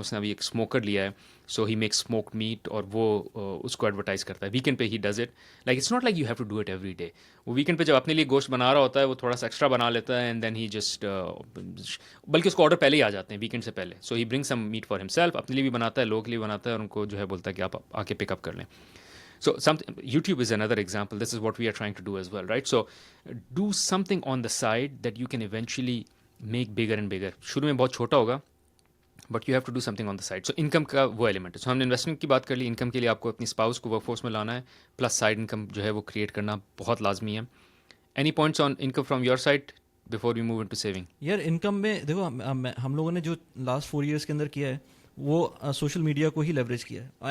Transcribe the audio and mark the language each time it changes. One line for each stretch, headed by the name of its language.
Hindi: उसने अभी एक स्मोकर लिया है,
English: so he makes smoked meat,
Hindi: और वो उसको एडवर्टाइज़ करता है. वीकेंड पे
English: He does it. Like it's not like you have to do it every day.
Hindi: वो वीकेंड पे जब अपने लिए गोश्त बना रहा होता है, वो थोड़ा सा एक्स्ट्रा बना लेता है,
English: and then he just
Hindi: बल्कि उसको ऑर्डर पहले ही आ जाते हैं वीकेंड से पहले.
English: so he bring some meat for himself,
Hindi: अपने लिए भी बनाता है, लोगों के लिए बनाता है, और उनको जो है बोलता है कि आप आके पिकअप कर लें.
English: So YouTube is another example. This is what we are trying to do as well, right? So do something on the side that you can eventually make bigger and bigger.
Hindi: शुरू में बहुत छोटा होगा,
English: but you have to do something on the side. So income का वो element है. So
Hindi: हमने investment की बात कर ली. income के लिए आपको अपनी spouse को workforce में लाना है, plus side income जो है वो create करना बहुत लाजमी है.
English: Any points on income from your side before we move into saving?
Hindi: यार इनकम में देखो, हम लोगों ने जो लास्ट 4 years के अंदर किया है वो सोशल मीडिया को ही लेवरेज किया है.